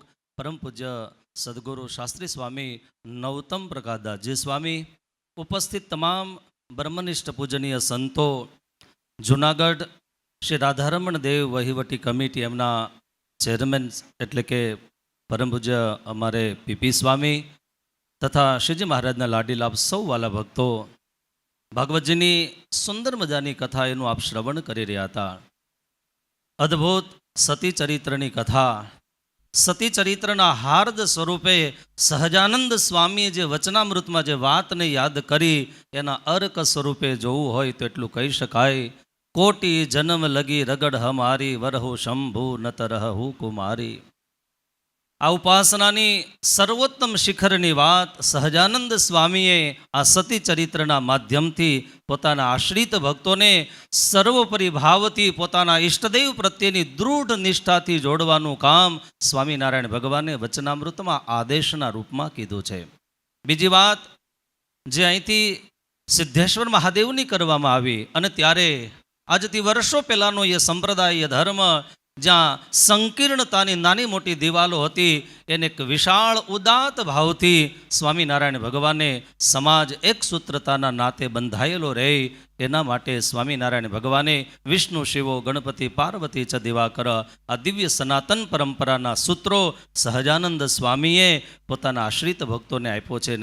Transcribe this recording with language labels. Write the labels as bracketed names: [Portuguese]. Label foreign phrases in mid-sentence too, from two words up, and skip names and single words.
[Gujarati] પરમ પૂજ્ય સદ્ગુરુ શાસ્ત્રી સ્વામી નવતમ પ્રકાશદાસજી સ્વામી ઉપસ્થિત તમામ બ્રહ્મનિષ્ઠ પૂજનીય સંતો જૂનાગઢ શ્રી રાધારમણ દેવ વહીવટી કમિટી એમના ચેરમેન એટલે કે પરમ પૂજ્ય અમારે પીપી સ્વામી તથા શ્રીજી મહારાજના લાડી લાભ સૌ વાલા ભક્તો ભાગવતજીની સુંદર મજાની કથા એનું આપ શ્રવણ કરી રહ્યા હતા। અદ્ભુત સતી ચરિત્રની કથા સતી ચરિત્રના હાર્દ સ્વરૂપે સહજાનંદ સ્વામીએ જે વચનામૃત માં જે વાત ને યાદ કરી એના અર્ક સ્વરૂપે જોવું હોય તો એટલું કહી શકાય [Awadhi] कोटि जन्म लगी रगड़ हमारी वरहु शंभु नत रहु कुमारी। [Gujarati] આ ઉપાસનાની સર્વોત્તમ શિખરની વાત સહજાનંદ સ્વામીએ આ સતી ચરિત્રના માધ્યમથી પોતાના આશ્રિત ભક્તોને સર્વોપરિ ભાવથી પોતાના ઇષ્ટદેવ પ્રત્યેની દૃઢ નિષ્ઠાથી જોડવાનું કામ સ્વામીનારાયણ ભગવાને વચનામૃતમાં આદેશના રૂપમાં કીધું છે। બીજી વાત જે અહીંથી સિદ્ધેશ્વર મહાદેવની કરવામાં આવી અને ત્યારે આજથી વર્ષો પહેલાનો એ સંપ્રદાય ધર્મ જ્યાં સંકીર્ણતાની નાની મોટી દિવાલો હતી એને એક વિશાળ ઉદાત્ત ભાવથી સ્વામિનારાયણ ભગવાને સમાજ એક સૂત્રતાના નાતે બંધાયેલો રહે એના માટે સ્વામિનારાયણ ભગવાને [Sanskrit] विष्णु शिवो गणपति पार्वती च दिवाकर [Gujarati] આ દિવ્ય સનાતન પરંપરાના સૂત્રો સહજાનંદ સ્વામીએ પોતાના આશ્રિત ભક્તોને આપ્યો છે.